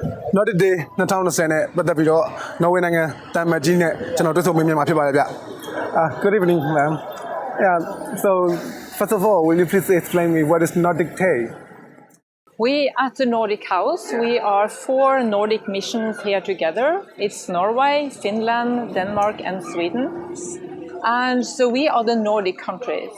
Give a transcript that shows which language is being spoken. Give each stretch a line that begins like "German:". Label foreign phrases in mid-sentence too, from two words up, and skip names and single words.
Burmese: Nordic Day 2020 နဲ့ပတ်သက်ပြီးတော့နော်ဝေနိုင်ငံတမ်မတ်ကြီးနဲ့ကျွန်တော်တွေ့ဆုံမေးမြန်းမှာဖြစ်ပါတယ်ဗျ
English: Good evening, ma'am. Yeah, so first of all, will you please explain me what is Nordic Day? We at the Nordic House, we are 4 Nordic missions here together. It's Norway, Finland, Denmark and Sweden. And so we are the Nordic countries.